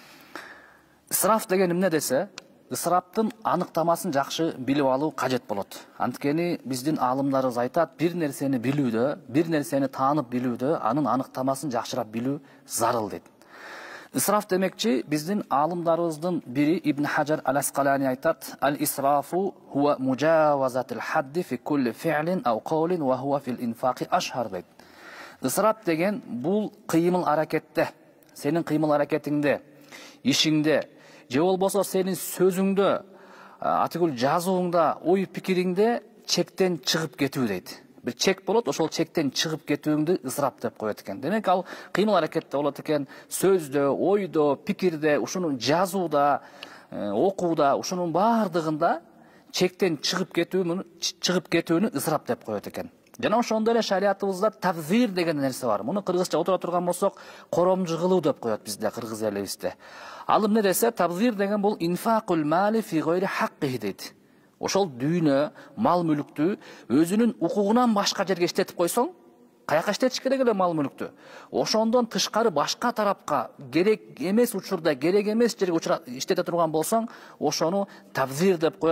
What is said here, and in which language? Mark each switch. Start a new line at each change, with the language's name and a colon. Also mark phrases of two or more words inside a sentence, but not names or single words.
Kyrgyz: Ысырап деген эмне десе, ысыраптын аныктамасын жакшы билип алуу кажет болот. Анткени биздин аалымдарыбыз айтат, бир нерсени билүүдө, бир нерсени таанып билүүдө анын аныктамасын жакшырап билүү зарыл дейт. Исраф демекчи биздин аалымдарыбыздын бири Ибн Хаджар ал-Аскалани айтат:
Arabic: "الإسراف هو مجاوزة الحد في كل فعل أو قول وهو في الإنفاق أشهر"
Kyrgyz: дейт. Исраф деген бул кыймыл аракетте, сенин кыймыл аракетиңде, ишиңде, же болбосо сенин сөзүңдө, атыгүл жазууңда, ой пикириңде чектен чыгып кетүү дейт. Bir çek bolot, ошол чектен чыгып кетүүңдү ысырап деп коет экен. Демек ал кыймыл аракетте болот экен, сөздө, ойдо, пикирде, ушунун жазууда, окууда, ушунун баардыгында чектен чыгып кетүүнү ысырап деп коет экен. Жана ошондой эле шариятыбызда тавзир деген нерсе бар. Муну кыргызча отура турган болсок, коромжу кылуу деп коет бизде, кыргыз элибизде. Ал эмне десе, тавзир деген бул
Arabic: إنفاق المال في غير حقه
Kyrgyz: дейт. Ошол дүйнө, мал мүлүктү өзүнүн укугунан башка жерге иштетип койсоң, каяка иштетиш керек эле мал мүлүктү? Ошондон тышкары башка тарапка керек эмес учурда, керек эмес жерге иштете турган болсоң, ошону тавзир деп коет.